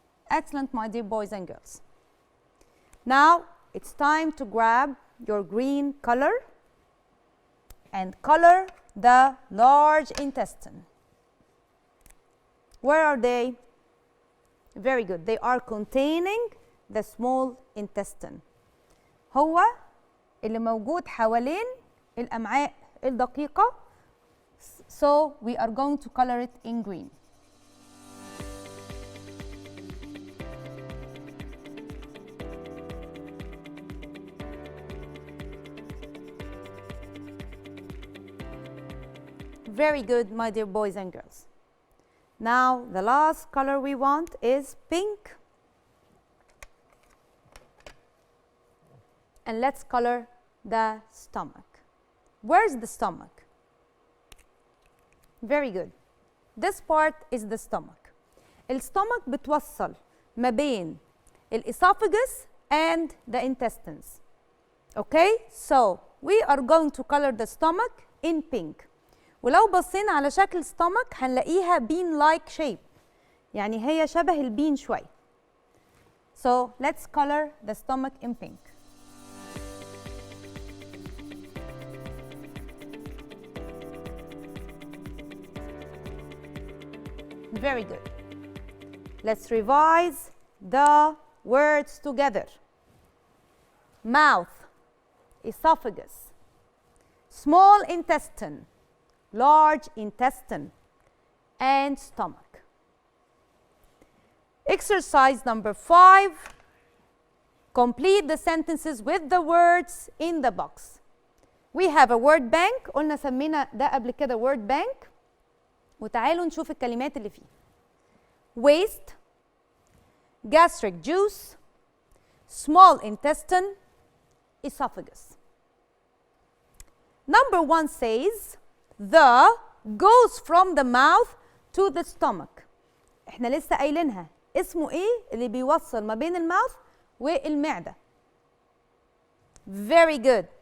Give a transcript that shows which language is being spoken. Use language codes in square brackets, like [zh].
[en] Excellent, my dear boys and girls. Now it's time to grab your green color and color the large intestine. Where are they? Very good. They are containing the small intestine. [ar] هو اللي موجود حوالين الأمعاء الدقيقة. [en] So we are going to color it in green. Very good, my dear boys and girls. Now, the last color we want is pink. And let's color the stomach. Where's the stomach? Very good. This part is the stomach. الstomach [ar] بتوصل ما بين [en] الesophagus and the intestines. Okay? So we are going to color the stomach in pink. [ar] ولو بصينا على شكل stomach هنلاقيها bean-like shape. يعني هي شبه البين شوي. [en] So let's color the stomach in pink. Very good. Let's revise the words together. Mouth, esophagus, small intestine, large intestine, and stomach. Exercise number 5. Complete the sentences with the words in the box. We have a word bank. [ar] قلنا سمينا ده قبل كده word bank. وتعالوا نشوف الكلمات اللي فيه. Waste, gastric juice, small intestine, esophagus. [en] Number 1 says, the goes from the mouth to the stomach. [ar] احنا لسه قايلينها. اسمه ايه اللي بيوصل ما بين المouth والمعدة؟ [en] Very good.